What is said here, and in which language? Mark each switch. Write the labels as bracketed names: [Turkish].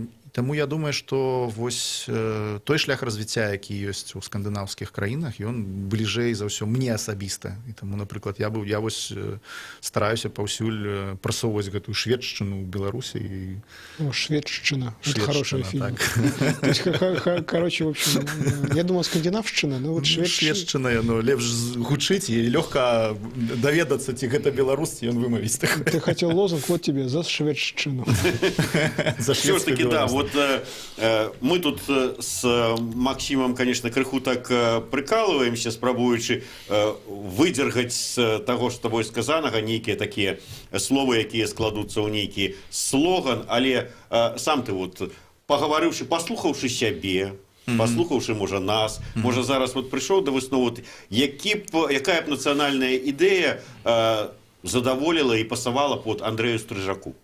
[Belarusian] Таму я думаю, што вось той шлях развіцця, які ёсць у скандынаўскіх краінах, ён бліжэй за ўсё мне асабіста. І таму, напрыклад, я вось стараюся паўсюль прасоўваць гэтую шведшчыну ў Беларусі. [Russian] Шведшчына. Это хороший фильм. То есть, короче, в общем, я думал, скандинавшчына, но вот [Belarusian] шведшчына, яно лепш гучыць, і лёгка даведацца, ці гэта беларус, ці ён вымавіць. [Russian] Ты хотел лозунг, вот тебе, за шведшчыну. За шведскую беларусь. Вот мы тут с Максимом, конечно, [Belarusian] крыху так прикалываемся, спрабуючы выдзергаць з таго, што тобой сказанага, нейкія такія словы, якія складуцца ў нейкі слоган, але сам ты вот пагаварыўшы, паслухаўшы сябе, паслухаўшы, можа, нас, можа, зараз вот прыйшоў да высновы, якая б нацыянальная ідэя задаволіла і пасавала под Андрэю Стрыжаку?